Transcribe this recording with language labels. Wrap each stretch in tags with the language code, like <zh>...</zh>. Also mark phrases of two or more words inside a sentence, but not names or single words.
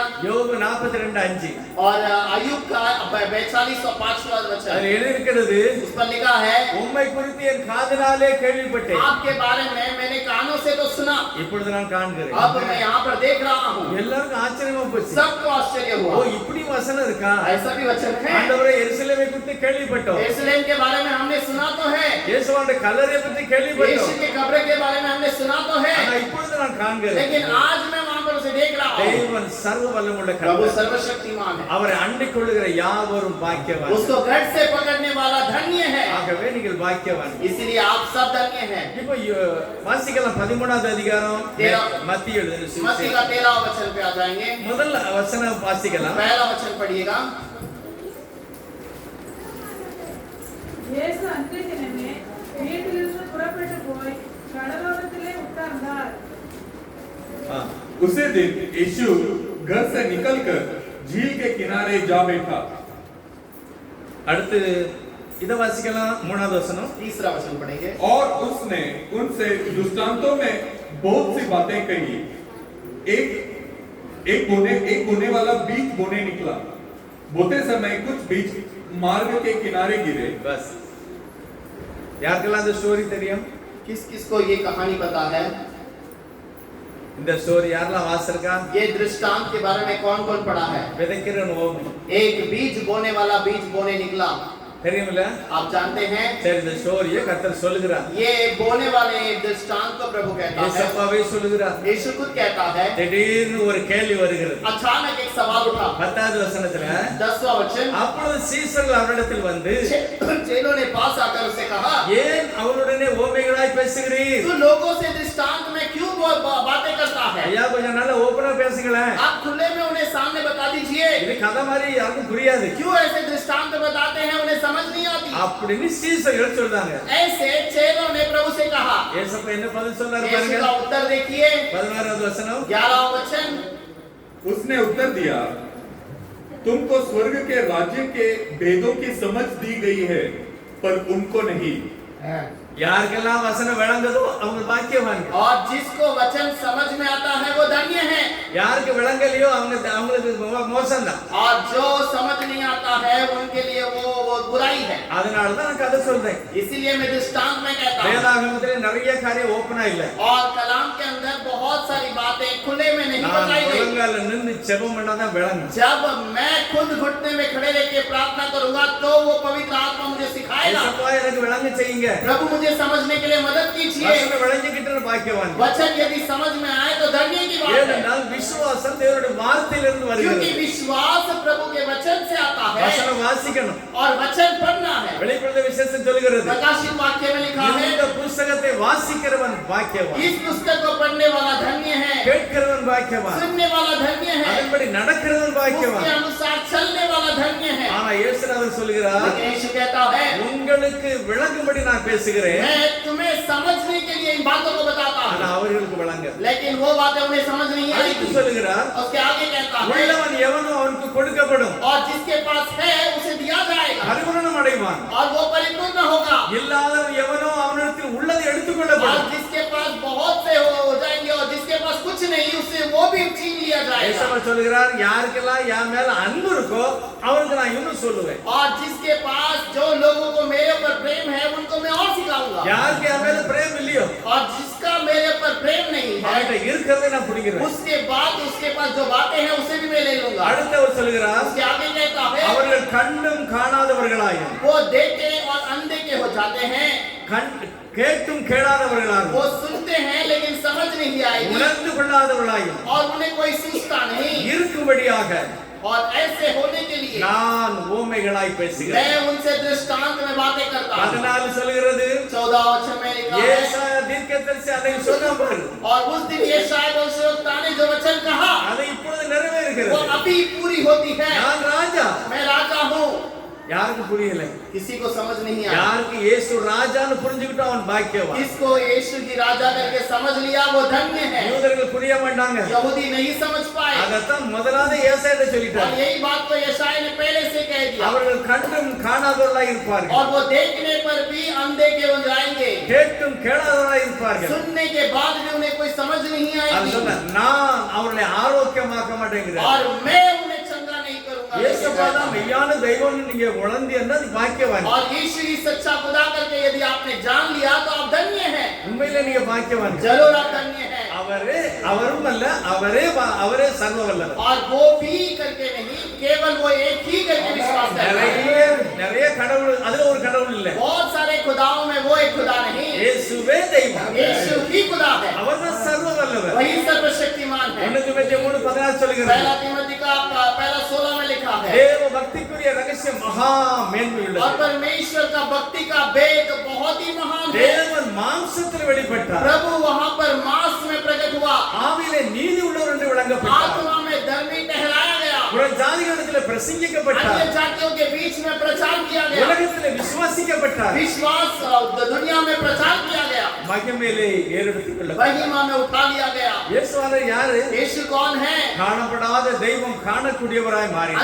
<ta>யோபு 42:5.</ta> <hi>और अय्यूब का 42 और 5वां वचन</hi> <ta>அதுல எழுதியிருக்கிறது,</ta> <hi>उस पर लिखा है</hi> <ta>உம்மை குறித்து என் காதினாலே கேள்விப்பட்டேன்.</ta> <hi>आपके बारे में मैंने कानों से तो सुना</hi> <ta>இப்பொழுது நான் காண்கிறேன்.</ta> <hi>अब मैं यहाँ पर देख रहा हूँ।</hi> <ta>எல்லாருக்கும் ஆச்சரியமா போச்சு.</ta> <hi>सबको आश्चर्य ஓ हुआ</hi> <ta>இப்படி வசனம் இருக்கா?</ta> <hi>ऐसा भी वचन है।</hi> <ta>ஆண்டவரே எருசலேமை குறித்து கேள்விப்பட்டோம்.</ta> <hi>यरूशलेम के बारे में हमने सुना तो है।</hi> <ta>இயேசுவோட கல்லறையை பற்றி</ta> <hi>यीशु</hi> <ta>கேள்விப்பட்டோம்.</ta> <hi>के कब्र के बारे में हमने सुना तो है।</hi> <ta>ஆனா இப்பொழுது நான் காண்கிறேன்.</ta> <hi>लेकिन आज मैं वहां पर उसे देख रहा हूँ।</hi> <ta>தேவன் சர்வ வல்லமுள்ள</ta> <hi>प्रभु</hi> <ta>கர்த்தர்.</ta> <hi>सर्वशक्तिमान है।</hi> <ta>அவரை அண்டிக் கொள்ளுகிற யாவரும் பாக்கியவான்.</ta> <hi>उसको घट से पकड़ने वाला धन्य है।</hi> <ta>ஆகவே நீங்கள் பாக்கியவான்.</ta> <hi>इसलिए आप सब धन्य हैं।</hi> <ta>இப்போ வாசிக்கலாம் 13வது அதிகாரம் மத்திய எழுதின</ta> <hi>मत्ती</hi> <ta>சுவிசேஷம்.</ta> <hi>का 13वां वचन पे आ जाएंगे।</hi> <ta>முதல் வசனம் வாசிக்கலாம்.</ta> <hi>पहला वचन पढ़िएगा।</hi> <ta>இயேசு அன்றைய தினமே வீட்டிலிருந்து புறப்பட்டு போய் கடலோரத்திலே உட்கார்ந்தார்.</ta> <hi>उसी दिन यीशु घर से निकलकर झील के किनारे जा बैठा।</hi> <ta>அடுத்து இத வாசிக்கலாம் 3வது வசனம்.</ta> <hi>तीसरा वचन पढ़ेंगे। और उसने उनसे दृष्टांतों में बहुत सी बातें कही। एक बोने वाला बीज बोने निकला। बोते समय कुछ बीज मार्ग के किनारे गिरे।</hi> <ta>बस யாருக்கெல்லாம் இந்த ஸ்டோரி தெரியும்?</ta> <hi>किस किस को ये कहानी पता है?</hi> <ta>இந்த ஸ்டோரி யாரெல்லாம் வாசிச்சிருக்கா?</ta> <hi>ये दृष्टांत के बारे में कौन कौन पढ़ा है?</hi> <ta>விதைக்கிறவன் ஓமை.</ta> <hi>एक बीज बोने वाला बीज बोने निकला।</hi> <ta>தெரியுமில்ல?</ta> <hi>आप जानते हैं</hi> <ta>சரி, இந்த ஸ்டோரியை கர்த்தர் சொல்லுகிறார்.</ta> <hi>ये बोलने वाले दृष्टांत को प्रभु कहता है,</hi> <ta>ஏசப்பாவே சொல்லுகிறார்.</ta> <hi>यीशु खुद कहता है।</hi> <ta>திடீர்னு ஒரு கேள்வி வருகிறது.</ta> <hi>अचानक एक सवाल उठा।</hi> <ta>10வது வசனத்துல</ta> <hi>10वां वचन,</hi> <ta>அப்பொழுது சீசர்கள் அவரிடத்தில் வந்து</ta> <hi>चेलों ने पास आकर उससे कहा,</hi> <ta>ஏன் அவனுடனே ஓமைகளாய் பேசுகிறீர்?</ta> <hi>तू लोगों से दृष्टांत में क्यों बातें करता है?</hi> <ta>ஐயா, கொஞ்சம் நல்லா ஓபனா பேசுங்களேன்.</ta> <hi>आप खुले में उन्हें सामने बता दीजिए।</hi> <ta>இது கதை மாதிரி யாருக்கும் புரியாது.</ta> <hi>क्यों ऐसे दृष्टांत बताते हैं, उन्हें समझ नहीं आती।</hi> <ta>அப்படின்னு சீசர்கள் சொல்றாங்க.</ta> <hi>ऐसे चेलों ने प्रभु से कहा।</hi> <ta>ஏசப்பா என்ன பதில் சொல்றாரு</ta> <hi>यीशु</hi> <ta>பாருங்க.</ta> <hi>का उत्तर देखिए,</hi> <ta>16வது வசனம்.</ta> <hi>11वां वचन, उसने उत्तर दिया, तुमको स्वर्ग के राज्य के भेदों की समझ दी गई है, पर उनको नहीं।</hi> <ta>யாருக்கெல்லாம் வசனம் விளங்குதோ அவங்க பாக்கியவான்கள்.</ta> <hi>और जिसको वचन समझ में आता है वो धन्य है।</hi> <ta>யாருக்கு விளங்கலையோ அவங்களுக்கு மோசம்தான்.</ta> <hi>और जो समझ नहीं आता है उनके लिए वो बुराई है।</hi> <ta>அதனால தான் நான் கதை சொல்றேன்.</ta> <hi>इसीलिए मैं दृष्टांत में कहता हूं।</hi> <ta>வேதாகமத்திலே நிறைய காரியம் ஓபனா இல்ல.</ta> <hi>और कलाम के अंदर बहुत सारी बातें खुले में नहीं</hi> <ta>நான்</ta> <hi>बताई गई।</hi> <ta>முழங்கால நின்னு ஜெபம் பண்ணாதான் விளங்கும்.</ta> <hi>जब मैं खुद घुटने में खड़े रह के प्रार्थना करूंगा तो वो पवित्र आत्मा मुझे सिखाएगा।</hi> <ta>ஏசப்பா எனக்கு விளங்க செய்யுங்க.</ta> <hi>प्रभु मुझे समझने के लिए मदद कीजिए।</hi> <ta>வசனம் விளங்கிக்கிட்டு பாக்கியவான்.</ta> <hi>वचन यदि समझ में आए तो धन्य की बात है।</hi> <ta>ஏனென்றால் விசுவாசம் தேவனுடைய வார்த்தையிலிருந்து</ta> <hi>क्योंकि</hi> <ta>வருகிறது.</ta> <hi>विश्वास प्रभु के वचन से आता है</hi> <ta>வசனம் வாசிக்கணும்.</ta> <hi>और वचन पढ़ना है।</hi> <ta>வெளிப்படுத்த விசேஷம் சொல்கிறது.</ta> <hi>प्रकाशित वाक्य में लिखा है,</hi> <ta>இந்த புத்தகத்தை வாசிக்கிறவன் பாக்கியவான்.</ta> <hi>इस पुस्तक को पढ़ने वाला धन्य है,</hi> <ta>கேட்கிறவன் பாக்கியவான்.</ta> <hi>सुनने वाला धन्य है,</hi> <ta>அதன்படி நடக்கிறவன்</ta> <hi>उसके</hi> <ta>பாக்கியவான்.</ta> <hi>अनुसार चलने वाला धन्य है।</hi> <ta>ஆனா இயேசுநாதர் சொல்கிறார்,</ta> <hi>लेकिन यीशु कहता है,</hi> <ta>உங்களுக்கு விளங்கும்படி நான் பேசுகிறேன்.</ta> <hi>मैं तुम्हें समझने के लिए इन बातों को बताता</hi> <ta>ஆனா</ta> <hi>हूँ,</hi> <ta>அவர்களுக்கு விளங்க.</ta> <hi>लेकिन वो बातें उन्हें समझ नहीं</hi> <ta>அடுத்து</ta> <hi>आएगी।</hi> <ta>சொல்கிறார்,</ta> <hi>उसके आगे कहता है,</hi> <ta>உள்ளவன் எவனோ அவனுக்கு கொடுக்கப்படும்,</ta> <hi>और जिसके पास है उसे दिया जाएगा</hi> <ta>பரிபூரணம் அடைவான்.</ta> <hi>और वो परिपूर्ण होगा।</hi> <ta>இல்லாதவன் எவனோ அவனிடத்தில் உள்ளது</ta> <hi>और</hi> <ta>எடுத்துக்கொள்ளப்படும்.</ta> <hi>जिसके पास बहुत से हो जाएंगे और जिसके पास कुछ नहीं उससे वो भी छीन लिया जाएगा।</hi> <ta>இயேசு சொல்கிறார், யாருக்கெல்லாம் என் மேல அன்பு இருக்கோ அவருக்கு நான் இன்னும் சொல்லுவேன்.</ta> <hi>और जिसके पास जो लोगों को मेरे ऊपर प्रेम है उनको मैं और सिखाऊंगा।</hi> <ta>யாருக்கு என் மேல பிரேம் இல்லையோ</ta> <hi>और जिसका मेरे ऊपर प्रेम नहीं है</hi> <ta>அவர்கிட்ட இருக்கிறதை நான் பிடிக்கிறேன்.</ta> <hi>उसके बाद उसके पास जो बातें हैं उसे भी मैं ले लूंगा।</hi> <ta>அடுத்தவர் சொல்கிறார்,</ta> <hi>उसके आगे कहता है,</hi> <ta>அவர்கள் கண்டும் காணாதவர்களாயும்</ta> <hi>वो देखे और अंधे के हो जाते हैं,</hi> <ta>கேட்டும் கேளாதவர்களாயும்</ta> <hi>वो सुनते हैं लेकिन समझ नहीं आएगी</hi> <ta>உணர்ந்து கொள்ளாதவர்களாயும்</ta> <hi>और उन्हें कोई सूझता नहीं।</hi> <ta>இருக்கும்படியாக</ta> <hi>और ऐसे होने के लिए</hi> <ta>நான் ஊமைகளாய் பேசுகிறேன்.</ta> <hi>मैं उनसे दृष्टांत में बातें करता हूँ।</hi> <ta>14 சொல்கிறது,</ta> <hi>14 वचन में लिखा है,</hi> <ta>ஏசாயா தீர்க்கதரிசி அதை சொன்னார்.</ta> <hi>और उस दिन यशायाह भविष्यवक्ता ने जो वचन कहा</hi> <ta>அது இப்பொழுது</ta> <hi>वो</hi> <ta>நிறைவேறுகிறது.</ta> <hi>अभी पूरी होती है।</hi> <ta>நான் ராஜா.</ta> <hi>मैं राजा हूँ।</hi> <ta>யாருக்கு புரியல?</ta> <hi>किसी को समझ नहीं आया।</hi> <ta>யாருக்கு இயேசு ராஜான்னு புரிஞ்சுக்கிட்டோ அவன் பாக்கியவான்.</ta> <hi>किसको यीशु की राजा करके समझ लिया वो धन्य है।</hi> <ta>யூதர்கள் புரிய மாட்டாங்க.</ta> <hi>यहूदी नहीं समझ पाए</hi> <ta>அதத்தான் முதலாவது ஏசாயா</ta> <hi>और</hi> <ta>சொல்லிட்டார்.</ta> <hi>यही बात को यशायाह ने पहले से कह दिया।</hi> <ta>அவர்கள் கண்டும் காணாதவர்களாய் இருப்பார்கள்,</ta> <hi>और वो देखने पर भी अंधे के बन जाएंगे,</hi> <ta>கேட்டும் கேளாதவர்களாய் இருப்பார்கள்.</ta> <hi>सुनने के बाद भी उन्हें कोई समझ नहीं</hi> <ta>அது</ta> <hi>आएगी</hi> <ta>சொன்ன, நான் அவர்களை ஆரோக்கியமாக்க மாட்டேங்கிறேன்.</ta> <hi>और मैं उन्हें चंगा नहीं करूंगा।</hi> <ta>இயேசுவா தான் மெய்யான தெய்வம்னு நீங்க உணர்ந்தீங்கன்னா அது பாக்கியவான்.</ta> <hi>और यीशु ही सच्चा खुदा करके यदि आपने जान लिया तो आप धन्य हैं।</hi> <ta>உண்மையிலே நீங்க பாக்கியவான்.</ta> <hi>जरूर आप धन्य हैं।</hi> <ta>அவரும் அல்ல, அவரே சர்வ வல்லவர்.</ta> <hi>और वो भी करके नहीं, केवल वो एक ही करके विश्वास करता है।</hi> <ta>நிறைய கடவுள், அதுல ஒரு கடவுள் இல்ல.</ta> <hi>बहुत सारे खुदाओं में वो एक खुदा नहीं,</hi> <ta>இயேசுவே தெய்வம்.</ta> <hi>यीशु ही खुदा है,</hi> <ta>அவர்தான் சர்வ வல்லவர்.</ta> <hi>वही सर्वशक्तिमान है।</hi> <ta>1 தீமோத்தேயு 3:16 சொல்கிறது,</ta> <hi>पहला तीमुथी का पहला 16 में लिखा है,</hi> <ta>தேவ பக்திக்குரிய ரகசியம் மகா மேன்மையுள்ளது.</ta> <hi>और परमेश्वर का भक्ति का भेद बहुत ही महान है।</hi> <ta>தேவன் மாம்சத்தில் வெளிப்பட்டார்,</ta> <hi>प्रभु वहां पर मांस में प्रकट हुआ,</hi> <ta>ஆவியிலே நீதி உள்ளவர் என்று விளங்கப்பட்டார்,</ta> <hi>आत्मा में धर्मी ठहराया गया,</hi> <ta>புற ஜாதிகளிடத்தில் பிரசங்கிக்கப்பட்டார்,</ta> <hi>अन्य जातियों के बीच में प्रचार किया गया,</hi> <ta>உலகத்திலே விசுவாசிக்கப்பட்டார்,</ta> <hi>विश्वास दुनिया में प्रचार किया गया,</hi> <ta>மகிமையிலே ஏறெடுத்துக் கொள்ளப்பட்டார்.</ta> <hi>महिमा में उठा लिया गया।</hi> <ta>இயேசுவானவர் யாரு?</ta> <hi>यीशु कौन है?</hi> <ta>காணப்படாத தெய்வம் காணக்கூடியவராய் மாறினார்.</ta>